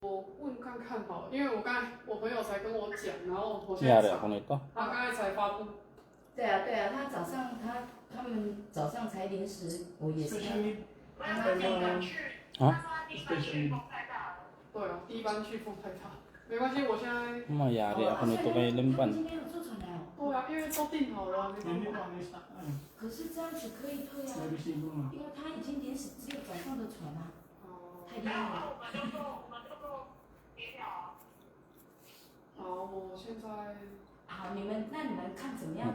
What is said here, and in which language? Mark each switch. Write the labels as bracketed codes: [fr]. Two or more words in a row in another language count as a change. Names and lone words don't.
[zh] 问看看好了，因为我刚才我朋友才跟我讲，然后我现 [tl] Yari [zh] 在 [tl] ako nito. [zh] 他刚才才发布。对啊，他早上他们早上才临时，我也是刚刚啊？对啊，第一班去风太大，没关系，我现在。 [tl] Mayari ako nito kay [zh] 他们 [tl] Limpan. [zh] 今天有坐船来哦。对啊，因为都订好了，没办法。可是这样子可以退啊，因为他已经临时只有早上的船啊，太厉害了。好，我现在。好，你们看怎么样？